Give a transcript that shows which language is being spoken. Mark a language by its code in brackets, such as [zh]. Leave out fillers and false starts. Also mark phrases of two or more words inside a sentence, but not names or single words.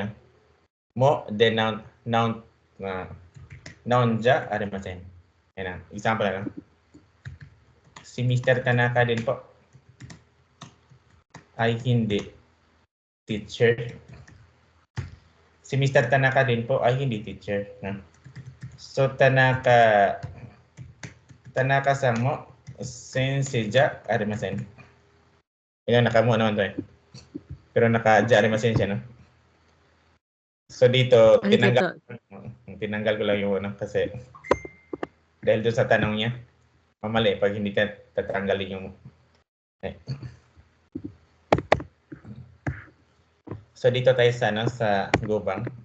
[en] Mo, then noun [ja] じゃありません. [tl] Yan. Example na. Si Mr. Tanaka din po ay hindi teacher. Si Mr. Tanaka din po ay hindi teacher. No? So, [ja] 田中さんも先生じゃありません. [tl] Yan, naka mo naman to eh. Pero naka- [ja] じゃありません [tl] siya, no? So, dito, tinanggal ko lang yung kasi dahil doon sa tanong niya, mamali pag hindi ka tatanggalin yung So, dito tayo sa gubang.